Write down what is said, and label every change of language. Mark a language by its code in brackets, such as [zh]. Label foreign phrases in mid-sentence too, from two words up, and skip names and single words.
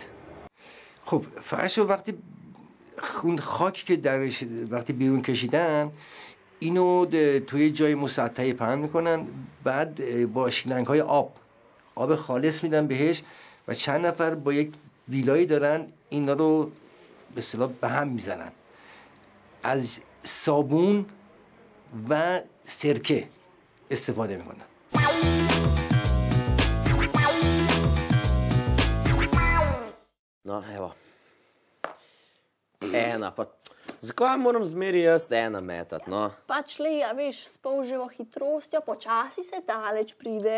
[fa] خب فرش رو وقتی اون خاک که درش وقتی بیرون کشیدن، اینو توی جای مسطحی پهن میکنن، بعد با شیلنگ‌های آب خالص میدن بهش و چند نفر با یک بیلایی دارن اینا رو به اصطلاح به هم میزنن. از صابون و سرکه استفاده میکنن. [sl] No, evo. Ena, pa zakaj moram zmeri jaz ena metati, no? Pač le, a veš, s polževo hitrostjo, počasi se daleč pride.